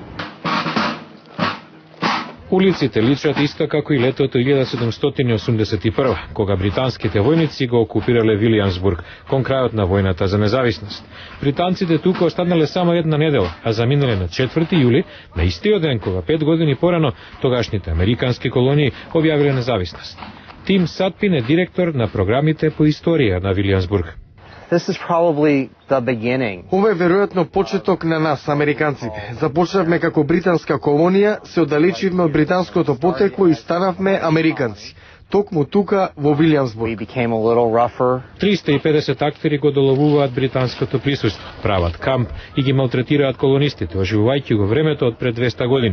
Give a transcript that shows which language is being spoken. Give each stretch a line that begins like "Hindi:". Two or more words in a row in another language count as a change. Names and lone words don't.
Macedonian: Улиците личат исто како и летото 1781, кога британските војници го окупирале Вилијамсбург кон крајот на војната за независност. Британците тука останале само една недела, а заминале на 4 јули, на истиот ден кога 5 години порано тогашните американски колонии објавиле независност. Тим Сатпин е директор на програмите по историја на Вилијамсбург.
English: This is probably the beginning.
Macedonian: Ова е веројатно почеток на нас, американците. Започнавме како британска колонија, се оддалечивме од британското потекло и станавме американци. Токму тука во Вилијамсбург. 350 актери го доловуваат британското присуство, прават камп и ги малтретираат колонистите, оживувајќи го времето од пред 200 години.